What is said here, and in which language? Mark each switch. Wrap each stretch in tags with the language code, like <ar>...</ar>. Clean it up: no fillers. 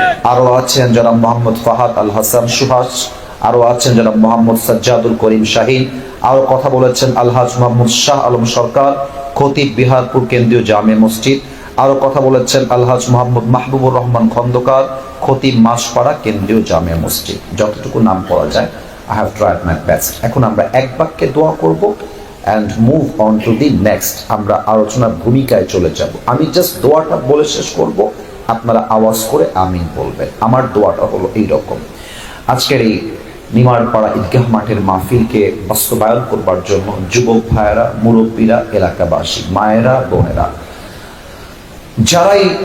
<bn>আরো আছেন জনাব মোহাম্মদ ফাহাদ আল হাসান সুহাস, আরো আছেন জনাব মোহাম্মদ সাজ্জাদুল করিম শাহিন, আরো কথা বলেছেন আলহাজ মোহাম্মদ শাহ আলম সরকার, খতিব বিহারপুর কেন্দ্রীয় জামে মসজিদ, আরো কথা বলেছেন আলহাজ মোহাম্মদ মাহবুবুর রহমান খন্দকার, খতিব মাসপাড়া কেন্দ্রীয় জামে মসজিদ। যতটুকু নাম পড়া যায়,</bn> <en>I have tried my best.</en> <bn>এখন আমরা এক বাক্যে দোয়া করব</bn> <en>and move on to the next.</en> <bn>আমরা আলোচনার ভূমিকায় চলে যাব। আমি জাস্ট দোয়াটা বলে শেষ করব, আপনারা আওয়াজ করে আমিন বলবেন। আমার দোয়াটা হলো এইরকম। আজকের এই নিমারপাড়া ঈদগাহ মাঠের মাহফিলকে বাস্তবায়ন করবার জন্য যুবক ভাইয়েরা, মুরব্বীরা, এলাকাবাসী, মায়েরা, বোনেরা, যারাই</bn>